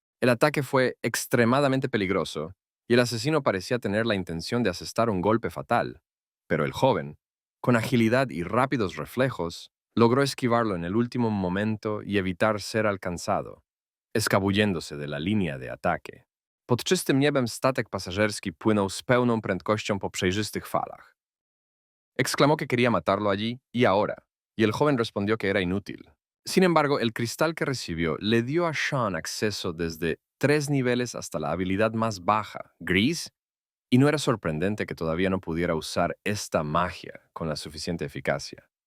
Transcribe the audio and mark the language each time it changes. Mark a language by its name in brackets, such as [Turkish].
[Spanish] El ataque fue extremadamente peligroso, y el asesino parecía tener la intención de asestar un golpe fatal, pero el joven, con agilidad y rápidos reflejos, logró esquivarlo en el último momento y evitar ser alcanzado, escabulléndose de la línea de ataque. [Polish] Pod czystym niebem statek pasażerski płynął z pełną prędkością po przejrzystych falach. [Spanish] Exclamó que quería matarlo allí y ahora, y el joven respondió que era inútil. Sin embargo, el cristal que recibió le dio a Sean acceso desde 3 niveles hasta la habilidad más baja, gris, y no era sorprendente que todavía no pudiera usar esta magia con la suficiente eficacia.